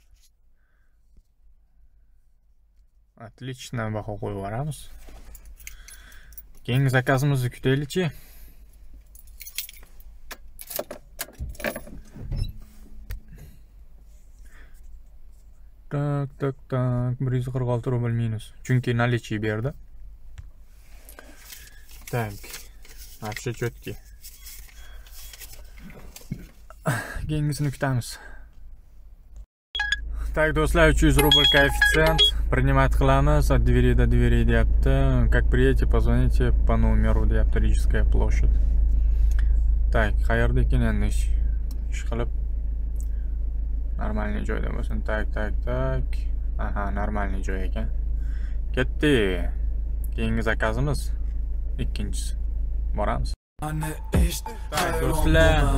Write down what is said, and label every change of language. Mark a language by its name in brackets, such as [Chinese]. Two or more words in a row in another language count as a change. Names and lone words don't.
[Uzbek] Отлично, baho qo'yib yuboramiz. Keyingi zakazimizni kutaylikchi. Так, 146 rubl minus. Chunki наличие berdi. Так. [Russian] Вообще четкий. [Uzbek] Keyingisini kutamiz. Так, do'stlar, 300 rubl коэффициент. [Russian] Принимать qilamiz. От двери до двери deyapti. Как приедете, позвоните по номеру deyapti. Рижская площадь. Так, [Uzbek] qayerda ekan endi ish qilib. Нормальный joyda bo'lsin. Tak. Aha, нормальный joy ekan. Ketdi. Keyingi zakazimiz ikkinchisi. Boramiz. Tak, do'stlar.